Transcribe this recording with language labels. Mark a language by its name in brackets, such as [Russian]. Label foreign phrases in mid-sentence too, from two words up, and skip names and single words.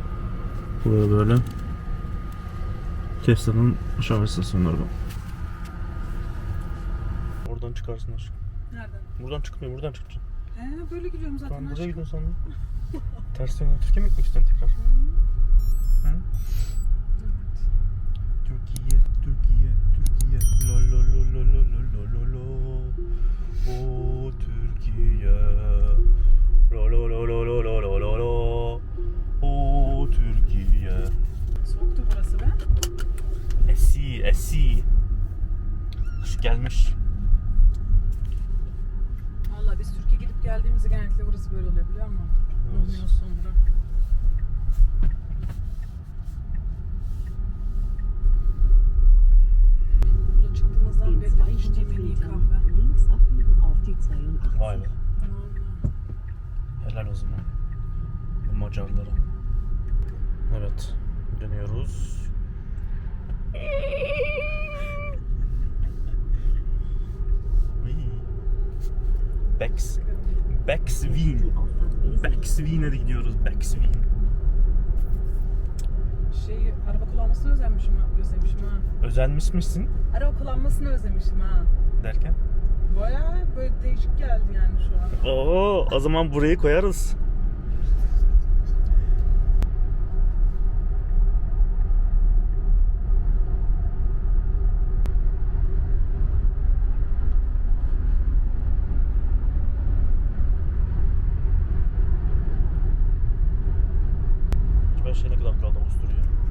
[Turkish] Burada böyle Tesla'nın şarj istasyonları var. buradan çıkarsın aşkım. Nereden? Buradan çıkmıyor, buradan çıkacaksın. He böyle gidiyorum zaten Tamam, buraya aşkım. gidiyorsun sandım. Ters yöne Türkiye mi gitmek istiyorsun tekrar? Hı? Evet. Türkiye, Türkiye, Türkiye. Lo lo lo lo lo lo lo lo lo. O Türkiye. Lo lo lo lo lo lo lo lo lo. O Türkiye. Soğuktu burası be. Esi. Kış gelmiş. Valla biz Türkiye gidip geldiğimizde genellikle burası böyle oluyor biliyor musun? Evet. Donuyor sonra. Burada çıktığımızdan [German] In [Turkish] beri de [German] 200 [Turkish] içtiğim en iyi kahve. [German] Metern links abbiegen auf die 82. [Turkish] Vay be. Vallahi. Helal o zaman. Bu Macarlara. Evet. Dönüyoruz. Beckswien. [German] Die Auffahrt ist [Turkish] Beckswien'e de gidiyoruz. Beckswien. Araba kullanmasını özlemişim ha. Özenmiş misin Araba kullanmasını özlemişim ha. derken? Bayağı böyle değişik geldi yani şu an. Oo, o zaman burayı koyarız. Acaba ne kadar kaldı Avusturya?